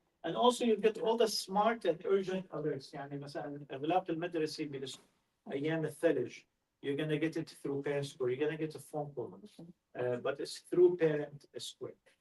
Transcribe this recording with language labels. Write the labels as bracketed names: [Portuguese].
[English] And also you get all the smart and urgent alerts. [Arabic] يعني مثلا إغلاق المدرسة بأيام الثلج. [English] You're going to get it through ParentSquare. You're going to get a phone call, but it's through ParentSquare.